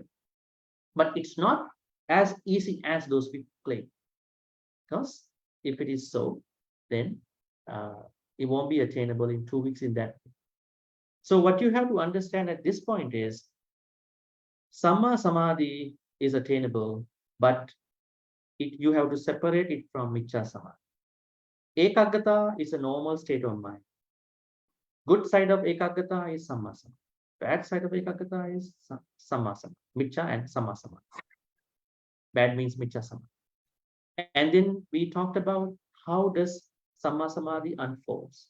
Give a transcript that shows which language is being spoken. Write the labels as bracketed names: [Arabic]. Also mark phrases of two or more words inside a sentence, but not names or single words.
[English] But it's not as easy as those people claim, because if it is so, then it won't be attainable in 2 weeks in that way. So what you have to understand at this point is sammāsamādhi is attainable, but you have to separate it from [Pali] micchā samadhi. [English] Ekaggata is a normal state of mind. Good side of ekaggata is sammāsamādhi. Bad side of ekaggata is sammāsamādhi, micchā and sammāsamādhi. Bad means [Pali] micchā samadhi. [English] And then we talked about how does sammāsamādhi unfolds.